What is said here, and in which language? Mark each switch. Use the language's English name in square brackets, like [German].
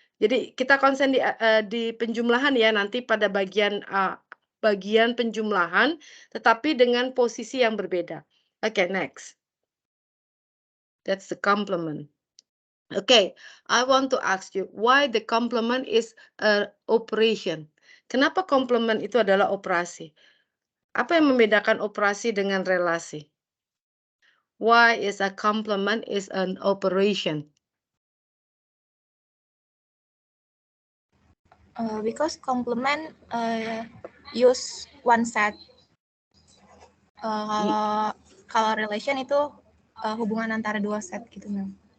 [Indonesian] Jadi kita konsen di penjumlahan ya, nanti pada bagian penjumlahan, tetapi dengan posisi yang berbeda. [English] Okay, next. That's the complement. Okay, I want to ask you why the complement is an operation. [Indonesian] Kenapa complement itu adalah operasi? Apa yang membedakan operasi dengan relasi? [English] Why is a complement is an operation? Because complement use one set. [Indonesian] Kalau relation itu hubungan antara dua set gitu, Ma'am.